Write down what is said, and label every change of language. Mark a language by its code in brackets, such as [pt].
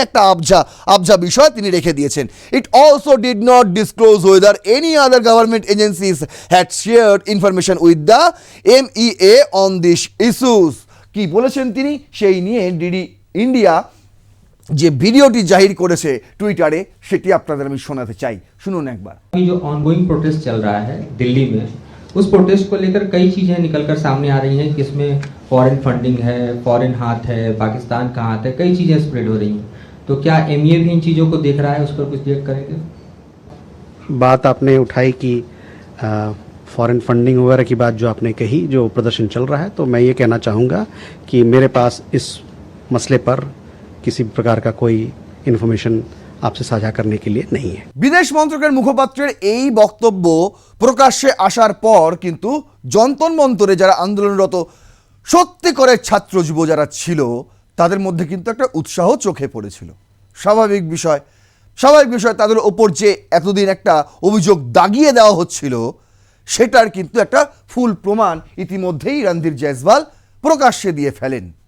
[bn] একটা আবজা বিষয় তিনি রেখে দিয়েছেন। [en] It also did not disclose whether any other government agencies had shared information with the MEA on this issues. [bn] কি বলেছেন তিনি সেই নিয়ে ডিডি ইন্ডিয়া যে ভিডিওটি জাহির করেছে টুইটারে, সেটি আপনাদের আমি শোনাতে চাই, শুনুন একবার। [hi] अभी जो ऑनगोइंग प्रोटेस्ट चल रहा है दिल्ली में, उस प्रोटेस्ट को लेकर कई चीजें निकलकर सामने आ रही हैं कि इसमें फॉरेन फंडिंग है, फॉरेन हाथ है, पाकिस्तान का हाथ है, कई चीजें स्प्रेड हो रही हैं। तो क्या MEA भी इन चीजों को देख रहा है, उस पर कुछ रिएक्ट करेंगे? बात आपने उठाई कि फॉरेन फंडिंग वगैरह की बात जो आपने कही, जो प्रदर्शन चल रहा है, तो मैं ये कहना चाहूँगा कि मेरे पास इस मसले पर किसी प्रकार का कोई इन्फॉर्मेशन आपसे साझा करने के लिए नहीं है। [bn] বিদেশ মন্ত্রকের মুখপাত্রের এই বক্তব্য প্রকাশ্যে আসার পর কিন্তু যন্তর মন্তরে যারা আন্দোলনরত সত্যিকারের ছাত্র যুব যারা ছিল, তাদের মধ্যে কিন্তু একটা উৎসাহ চোখে পড়েছিল। স্বাভাবিক বিষয় তাদের ওপর যে এতদিন একটা অভিযোগ দাগিয়ে দেওয়া হচ্ছিল, সেটার কিন্তু একটা ফুল প্রমাণ ইতিমধ্যেই রণধীর জয়সওয়াল প্রকাশ্যে দিয়ে ফেলেন।